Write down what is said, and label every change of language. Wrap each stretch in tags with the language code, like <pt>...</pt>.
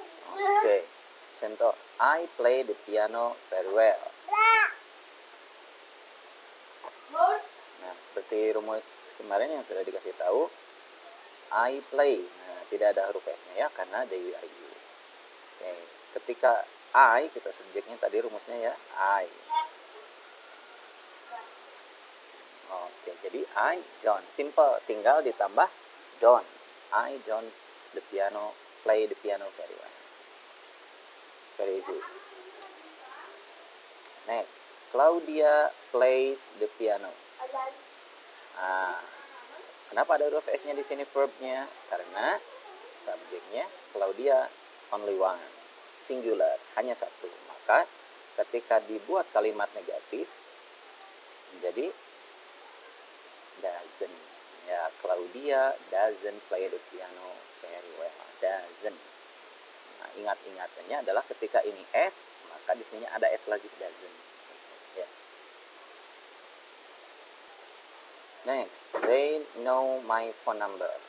<id>Oke, contoh,</id> <en>I play the piano very well.</en> <id>Nah, seperti rumus kemarin yang sudah dikasih tahu, I play. Nah, tidak ada huruf S-nya ya, karena</id> <en>they, we, are you.</en> <id>Oke, ketika I, kita subjeknya tadi rumusnya ya, I. Oke, jadi</id> <en>I don't.</en> <id>Simple, tinggal ditambah don't.</id> <en>I don't play the piano very well. Very easy. Next, Claudia plays the piano.</en> <id>Nah, kenapa ada huruf S-nya di sini verbnya? Karena subjeknya Claudia</id> <en>only one, singular,</en> <id>hanya satu. Maka ketika dibuat kalimat negatif menjadi doesn't.</id> <en>Ya, Claudia doesn't play the piano very well. Doesn't.</en> <id>Nah, ingat-ingatannya adalah ketika ini S, maka di sini ada S lagi, doesn't. Ya.</id> <en>Next, they know my phone number.</en>